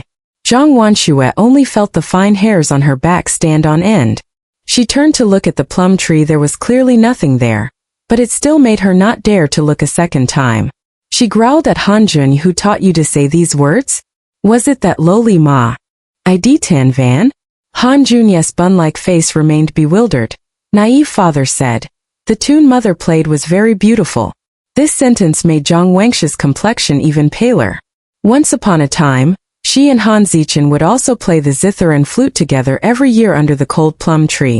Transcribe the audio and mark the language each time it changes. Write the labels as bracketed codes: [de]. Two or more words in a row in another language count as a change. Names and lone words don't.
[en] Zhang Wanshue only felt the fine hairs on her back stand on end. She turned to look at the plum tree. There was clearly nothing there, but it still made her not dare to look a second time. She growled at Han Junyi. "Who taught you to say these words? Was it that lowly ma? I Tan Van?" Han Junyi's bun-like face remained bewildered. Naive father said. The tune mother played was very beautiful. This sentence made Zhang Wangshue's complexion even paler. Once upon a time, she and Han Zichen would also play the zither and flute together every year under the cold plum tree.